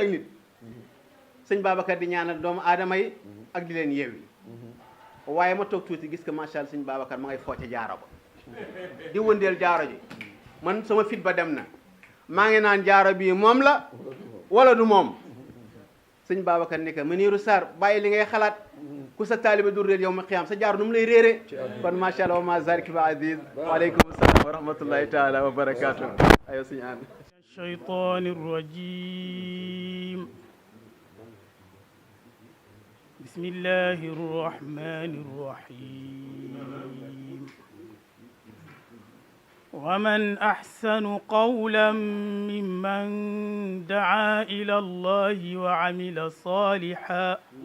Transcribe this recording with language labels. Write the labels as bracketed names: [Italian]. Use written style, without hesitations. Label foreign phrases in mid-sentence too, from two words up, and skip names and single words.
[Wolof] ak nit sëñ Babacar di ñaanal doomu aadama yi ak di leen yeewi waaye ma toog tuuti gis que [Arabic] ما شاء الله [Wolof] sëñ Babacar ma ngay fooce jaaro ba di wëndeel jaaro ji man sama fit ba dem na maa ngi naan jaaro bii moom la wala du moom sëñ Babacar ni que Maniru Sarr bàyyi li ngay xalaat ku sa taaliba du réer yow ma xiyaam sa jaaro nu mu lay réere kon [Arabic] ما شاء الله وما ذلك بعزيز وعليكم السلام ورحمة الله تعالى وبركاته [Wolof] ayo sëñ an [Arabic] الشيطان الرجيم بسم الله الرحمن الرحيم ومن أحسن قولا ممن دعا إلى الله وعمل صالحا